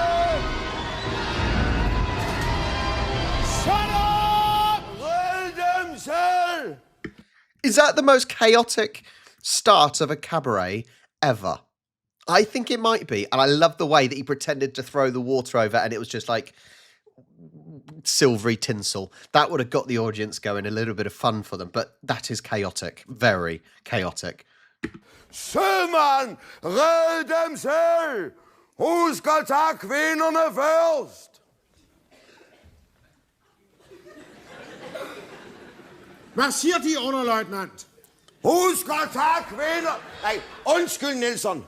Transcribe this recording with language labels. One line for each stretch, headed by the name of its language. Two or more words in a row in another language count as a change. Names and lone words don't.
English: Is that the most chaotic start of a cabaret ever? I think it might be. And I love the way that he pretended to throw the water over and it was just like silvery tinsel. That would have got the audience going, a little bit of fun for them. But that is chaotic. Very chaotic.
Danish: Sømand, red dem selv! Husk at tage kvinderne først! Hvad siger de, underløjtnant? Husk at tage kvinder! Nej, undskyld, Nelson.